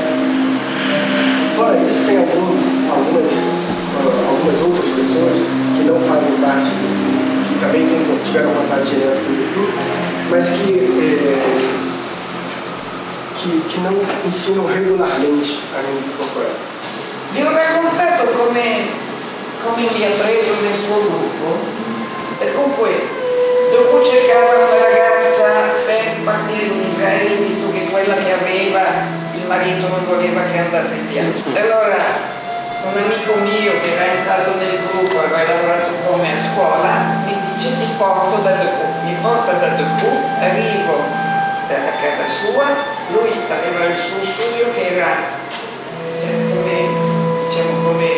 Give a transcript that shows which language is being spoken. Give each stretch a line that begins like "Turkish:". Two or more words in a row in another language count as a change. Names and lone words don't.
Portuguese: Fora isso, tem algumas outras pessoas que não fazem parte, que também tiveram contato direto com o YouTube, mas que não ensinam regularmente a mímica corporal.
Italian: Vi ho raccontato come mi ha preso nel suo gruppo, e comunque dopo cercava una ragazza per partire in Israele, visto che quella che aveva il marito non voleva che andasse in viaggio. Allora un amico mio che era entrato nel gruppo, aveva lavorato con me a scuola, mi dice ti porto da Decoux, mi porta da Decoux, arrivo a casa sua, lui aveva il suo studio che era come